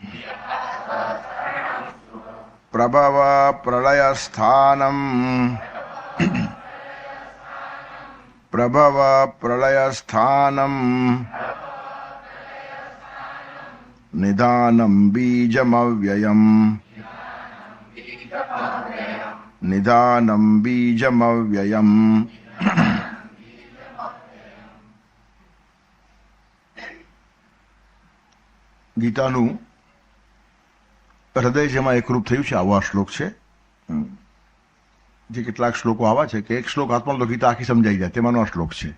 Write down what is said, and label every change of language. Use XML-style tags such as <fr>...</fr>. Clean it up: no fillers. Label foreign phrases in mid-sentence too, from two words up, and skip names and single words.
<sa>प्रभव प्रलयस्थानं प्रभव प्रलयस्थानं निधानं बीजमव्ययम् निधानं बीजमव्ययम्।</sa> <gu>ગીતાનું હૃદય જેમાં એકરૂપ થયું છે આવો આ શ્લોક છે. જે કેટલાક શ્લોકો આવા છે કે એક શ્લોક હાથમાં તો ગીતા આખી સમજાઈ જાય તેમાંનો આ શ્લોક છે.</gu>